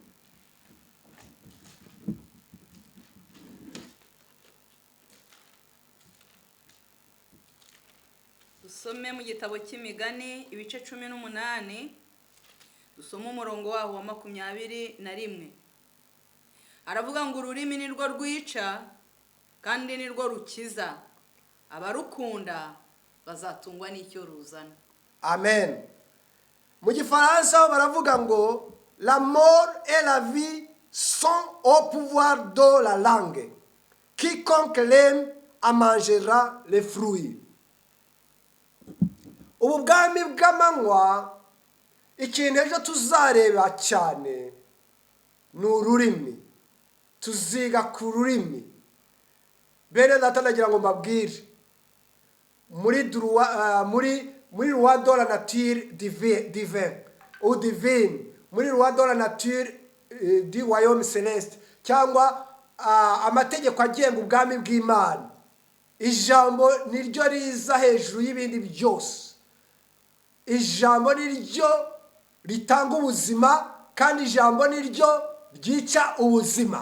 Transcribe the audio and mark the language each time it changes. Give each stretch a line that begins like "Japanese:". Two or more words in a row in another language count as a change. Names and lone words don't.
Kinyarwanda: Dusome mu gitabo cy'Imigani ibice 18, dusome umurongo waho wa 21. Aravuga ngo ururimi ni rwo rwica kandi ni rwo rukiza, abarukunda bazatungwa n'icyo ruzana. Amen. Mu Gifaransa baravuga ngo
French: la mort et la vie sont au pouvoir de la langue. Quiconque l'aime en mangera les fruits.
Kinyarwanda: Ubu bwami bw'amanywa, ikintu ejo tuzareba cyane ni ururimi. Tuziga ku rurimi. Bene data, ndagira ngo mbabwire muri
French: loi de la nature divine ou divine, muri loi de la nature du royaume céleste,
Kinyarwanda: cyangwa amategeko agenga ubwami bw'Imana. Ijambo niryo riza hejuru y'ibindi byose. Ijambo niryo ritanga ubuzima, kandi ijambo ni ryo ryica ubuzima.